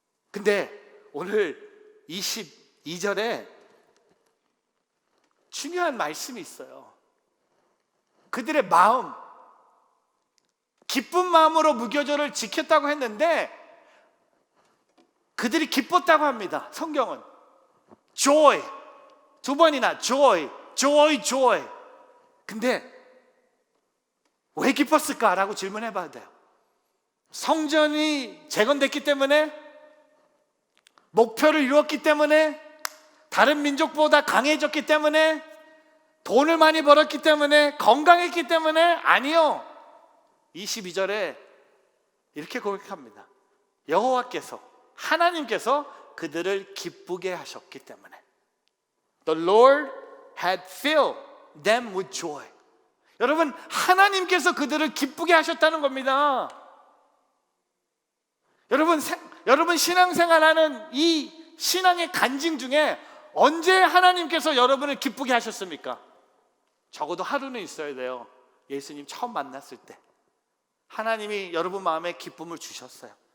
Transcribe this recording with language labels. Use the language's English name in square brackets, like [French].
[Korean] 근데 오늘 22절에 중요한 말씀이 있어요. 그들의 마음, 기쁜 마음으로 무교절을 지켰다고 했는데 그들이 기뻤다고 합니다. 성경은 joy, 두 번이나 joy, joy, joy. 근데 왜 기뻤을까라고 질문해 봐야 돼요. 성전이 재건됐기 때문에, 목표를 이루었기 때문에, 다른 민족보다 강해졌기 때문에, 돈을 많이 벌었기 때문에, 건강했기 때문에? 아니요. 22절에 이렇게 고백합니다. 여호와께서, 하나님께서 그들을 기쁘게 하셨기 때문에. [English] The Lord had filled them with joy. [Korean] 여러분, 하나님께서 그들을 기쁘게 하셨다는 겁니다. 여러분 신앙생활하는 이 신앙의 간증 중에 언제 하나님께서 여러분을 기쁘게 하셨습니까? 적어도 하루는 있어야 돼요. 예수님 처음 만났을 때 하나님이 여러분 마음에 기쁨을 주셨어요.